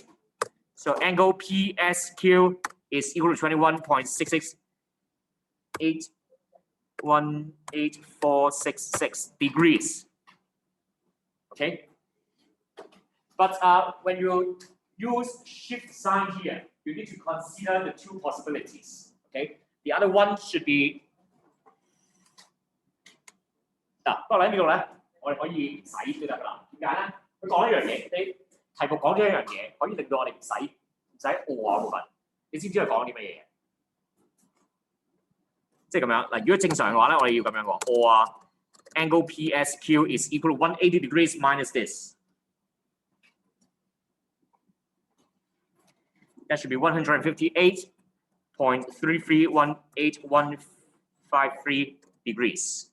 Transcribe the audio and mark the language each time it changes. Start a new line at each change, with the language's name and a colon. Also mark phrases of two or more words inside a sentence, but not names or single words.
English: So angle PSQ is equal to 21.668188466 degrees. Okay. But when you use shift sign here, you need to consider the two possibilities. Okay. The other one should be
Cantonese: 不過喺呢度咧，我哋可以唔使都得㗎啦。點解咧？佢講一樣嘢，你題目講咗一樣嘢，可以令到我哋唔使餓嗰部分。你知唔知佢講啲乜嘢？即係咁樣嗱，如果正常嘅話咧，我哋要咁樣講 ，
English: or angle PSQ is equal to 180 degrees minus this. That should be 158.331815 degrees.